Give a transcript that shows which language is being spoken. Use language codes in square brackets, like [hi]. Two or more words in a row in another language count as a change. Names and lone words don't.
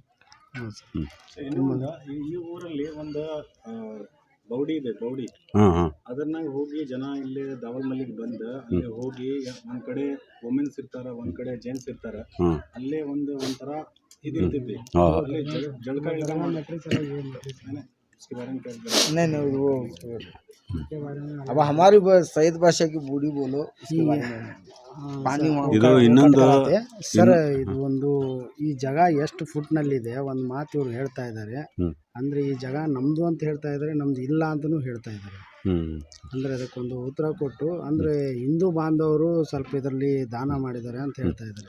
[kn] ಇನ್ನು ಈ ಊರಲ್ಲಿ ಒಂದು ಬೌಡಿ ಇದೆ, ಬೌಡಿ. ಹಾಂ ಹಾಂ ಅದನ್ನ ಹೋಗಿ ಜನ ಇಲ್ಲಿ ದಾವಲ್ಮಲ್ಲಿಗೆ ಬಂದು ಅಲ್ಲಿ ಹೋಗಿ ಒಂದ್ ಕಡೆ ವುಮೆನ್ಸ್ ಇರ್ತಾರ, ಒಂದ್ ಕಡೆ ಜೆಂಟ್ಸ್ ಇರ್ತಾರ, ಹಾಂ ಅಲ್ಲೇ ಒಂಥರ ಇದಿರ್ತೈತಿ, ಹಾಂ ಅಲ್ಲಿ ಜಳಕ [hi] नहीं नहीं वो अब हमारी सैयद बादशाह की बूढ़ी बोलो इसके बारे में पानी [kn] ಇದು ಇನ್ನೊಂದು ಸರ್, ಇದು ಒಂದು ಈ ಜಾಗ ಎಷ್ಟು ಫುಟ್ನಲ್ಲಿದೆ ಒಂದು ಮಾತು ಇವ್ರು ಹೇಳ್ತಾ ಇದ್ದಾರೆ. ಅಂದ್ರೆ ಈ ಜಾಗ ನಮ್ದು ಅಂತ ಹೇಳ್ತಾ ಇದ್ದಾರೆ, ನಮ್ದು ಇಲ್ಲ ಅಂತಲೂ ಹೇಳ್ತಾ ಇದ್ದಾರೆ. ಅಂದ್ರೆ ಅದಕ್ಕೊಂದು ಉತ್ತರ ಕೊಟ್ಟು ಅಂದ್ರೆ ಹಿಂದೂ ಬಾಂಧವರು ಸ್ವಲ್ಪ ಇದರಲ್ಲಿ ದಾನ ಮಾಡಿದ್ದಾರೆ ಅಂತ ಹೇಳ್ತಾ ಇದ್ದಾರೆ.